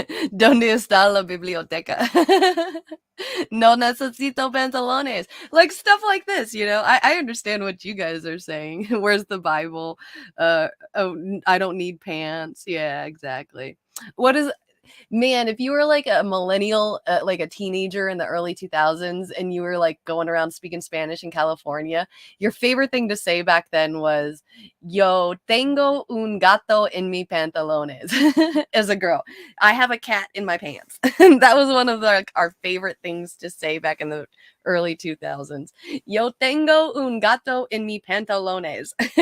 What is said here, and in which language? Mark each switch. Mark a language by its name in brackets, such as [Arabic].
[Spanish] ¿Dónde está la biblioteca? No necesito pantalones. [English] Like stuff like this, you know. I understand what you guys are saying. Where's the Bible? I don't need pants. Yeah, exactly. What is Man, if you were like a millennial, like a teenager in the early 2000s, and you were like going around speaking Spanish in California, your favorite thing to say back then was, [Spanish] yo tengo un gato en mi pantalones. [English] As a girl, I have a cat in my pants. That was one of our favorite things to say back in the early 2000s. [Spanish] Yo tengo un gato en mi pantalones.